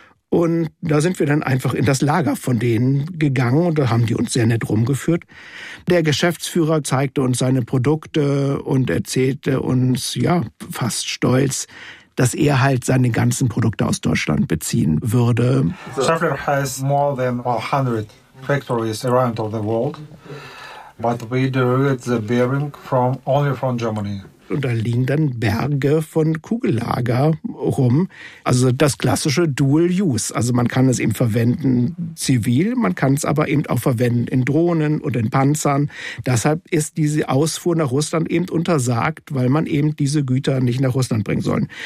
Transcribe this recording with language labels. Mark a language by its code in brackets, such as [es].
[de] Und da sind wir dann einfach in das Lager von denen gegangen und da haben die uns sehr nett rumgeführt. Der Geschäftsführer zeigte uns seine Produkte und erzählte uns, ja, fast stolz, dass er halt seine ganzen Produkte aus Deutschland beziehen würde. [en] Schaeffler has more than 100 factories around the world, but we derived the bearing from only from Germany. [de] Und da liegen dann Berge von Kugellager rum. Also das klassische Dual Use. Also man kann es eben verwenden zivil, man kann es aber eben auch verwenden in Drohnen und in Panzern. Deshalb ist diese Ausfuhr nach Russland eben untersagt, weil man eben diese Güter nicht nach Russland bringen soll.